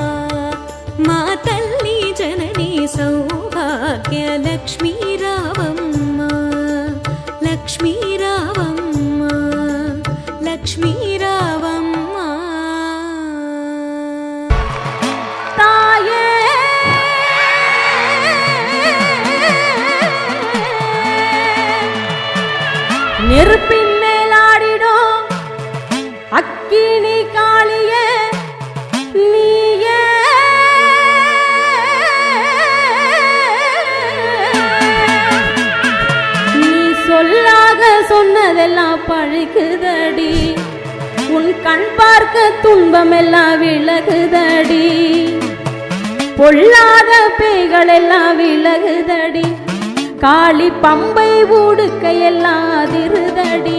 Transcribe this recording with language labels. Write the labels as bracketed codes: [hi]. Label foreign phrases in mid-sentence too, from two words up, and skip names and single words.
[te] మా తల్లి జనని సౌభాగ్య లక్ష్మీ రావమ్మ. లక్ష్మీ రావమ్మ, లక్ష్మీ రావమ్మ. [ta] తాయే நெருப்பின்மேலாடிடும் அக்கினி காளியே நீயே. நீ சொல்லாக சொன்னதெல்லாம் பழிக்குதடி, உன் கண் பார்க்க துன்பமெல்லாம் விலகுதடி, பொல்லாத பேய்கள் எல்லாம் விலகுதடி, காளி பம்பை ஊடுக்கையெல்லாம் அதிருதடி.